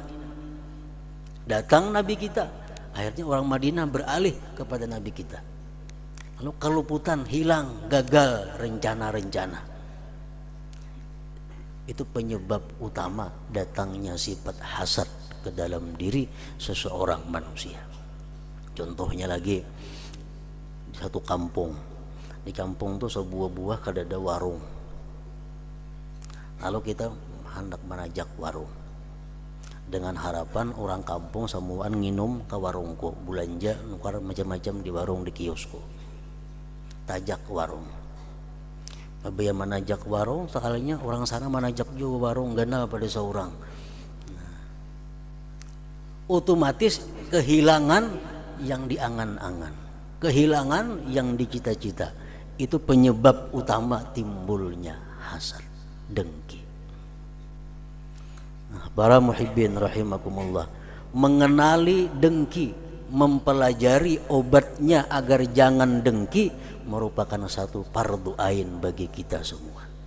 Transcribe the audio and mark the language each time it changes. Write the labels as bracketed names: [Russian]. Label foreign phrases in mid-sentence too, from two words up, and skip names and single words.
[Indonesian] Datang Nabi kita, akhirnya orang Madinah beralih kepada Nabi kita. Lalu keluputan, hilang, gagal rencana-rencana. Itu penyebab utama datangnya sifat hasad ke dalam diri seseorang manusia. Contohnya lagi, di satu kampung. [Banjar] Di kampung itu sebuah buah kadada warung. Lalu kita hendak menajak warung dengan harapan orang kampung semuaan nginum ke warungku, belanja nukar macam-macam di warung, di kiosku. Tajak warung. Biar menajak warung, sekalinya orang sana menajak juga warung, gana pada seorang. [Indonesian] Nah, otomatis kehilangan yang diangan-angan, kehilangan yang dicita-cita. Itu penyebab utama timbulnya hasad, dengki. Nah, para [Arabic] مُحِبِّين رَحِمَكُمُ اللَّهُ, [Indonesian] mengenali dengki, mempelajari obatnya agar jangan dengki merupakan satu fardu ain bagi kita semua.